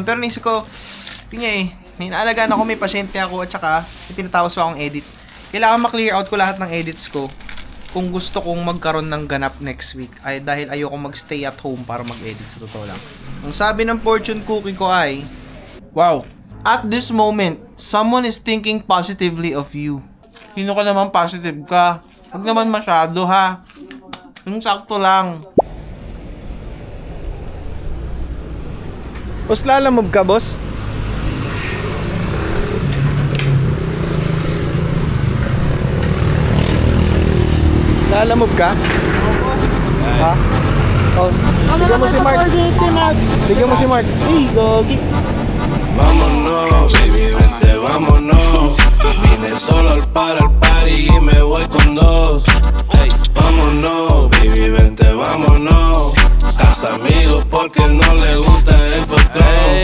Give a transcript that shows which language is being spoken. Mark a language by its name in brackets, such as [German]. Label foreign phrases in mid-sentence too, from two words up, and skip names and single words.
[Filipino] Pero naisip ko, may naalagaan ako, may pasyente ako, at saka may tinatapos pa akong edit. Kailangan ma-clear out ko lahat ng edits ko kung gusto kong magkaroon ng ganap [English] next week. [Filipino] Ay dahil ayoko mag-stay [English] at home [Filipino] para mag-edit, sa totoo lang. Ang sabi ng [English] fortune cookie [Filipino] ko ay, [English] wow, at this moment, someone is thinking positively of you. [Filipino] Sino ka naman positive ka? Huwag naman masyado ha. Yung sakto lang. Boss, lalamove ka, boss? Lalamove ka? Ha? Oh, bigyan mo si Mark. Bigyan mo si Mark. Hey, gogi. [Spanish] Vámonos, baby, vente, vámonos. Vine solo al party y me voy con dos. Hey, vámonos, baby, vente, vámonos. Haz amigos porque no le gusta el patrón.